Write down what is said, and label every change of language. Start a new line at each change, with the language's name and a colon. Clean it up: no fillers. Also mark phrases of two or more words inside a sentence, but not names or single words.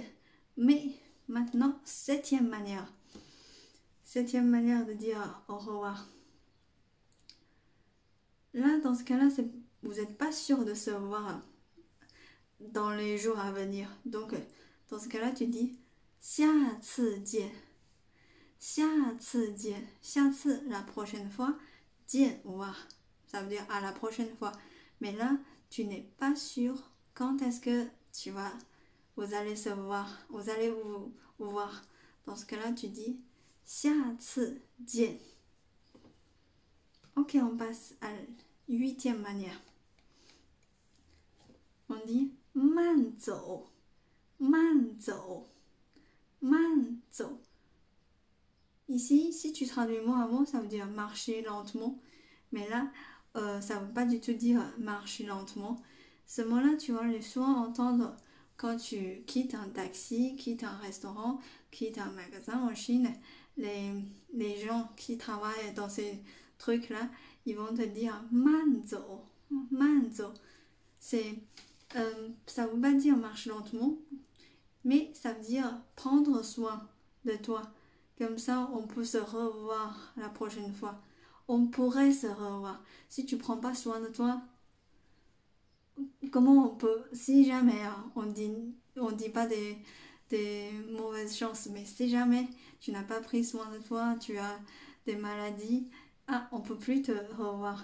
French: Mais maintenant, 7e manière. 7e manière de dire au revoir. Là, dans ce cas-là, vous n'êtes pas sûr de se voir dans les jours à venir. Donc, dans ce cas-là, tu dis 下次见.
Chinese: 下次见. 下次,
French: la prochaine fois. 见, voir. Ça veut dire à la prochaine fois. Mais là, tu n'es pas sûr quand est-ce que vous allez se voir, vous allez vous voir. Dans ce cas-là, tu dis 下次见. Ok, on passe à la 8e manière. On dit
Chinese: 慢走, 慢走, 慢走.
French: Ici, si tu traduis mot à mot, ça veut dire marcher lentement. Mais là, ça ne veut pas du tout dire marcher lentement. Ce mot-là, tu vas le souvent entendre quand tu quittes un taxi, quittes un restaurant, quittes un magasin en Chine. Les gens qui travaillent dans ces trucs-là, ils vont te dire
Chinese: 慢走, 慢走.
French: Ça ne veut pas dire marche lentement, mais ça veut dire prendre soin de toi. Comme ça, on peut se revoir la prochaine fois. On pourrait se revoir. Si tu ne prends pas soin de toi, comment on peut, si jamais, on dit pas des mauvaises chances, mais si jamais tu n'as pas pris soin de toi, tu as des maladies, on peut plus te revoir.